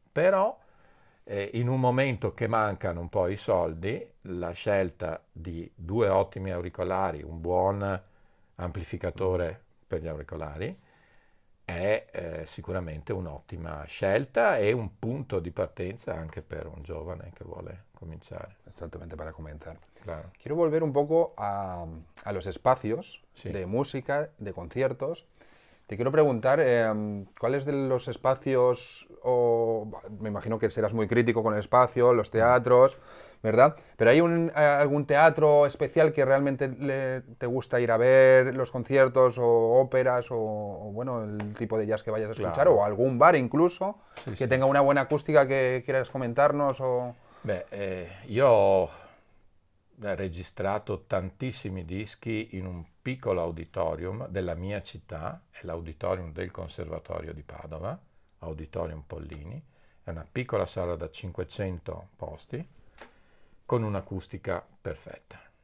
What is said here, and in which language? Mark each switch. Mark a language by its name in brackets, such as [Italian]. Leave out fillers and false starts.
[Italian] Però in un momento che mancano un po' i soldi, la scelta di due ottimi auricolari, un buon amplificatore per gli auricolari, è sicuramente un'ottima scelta e un punto di partenza anche per un giovane che vuole cominciare. [Spanish] Exactamente, para comenzar. Claro. Quiero volver un poco a los espacios Sí. de música, de conciertos. Te quiero preguntar, ¿cuáles de los espacios, o me imagino que serás muy crítico con el espacio, los teatros, ¿verdad? Pero ¿hay algún teatro especial que realmente te gusta ir a ver, los conciertos o óperas o, bueno, el tipo de jazz que vayas a escuchar, Claro. o algún bar incluso [Italian] Sì, [Spanish] que [Italian] sì. [Spanish] tenga una buena acústica que quieras comentarnos? O... [Italian] Beh, io ho registrato tantissimi dischi in un piccolo auditorium della mia città, è l'auditorium del Conservatorio di Padova, Auditorium Pollini, è una piccola sala da 500 posti con un'acustica perfetta,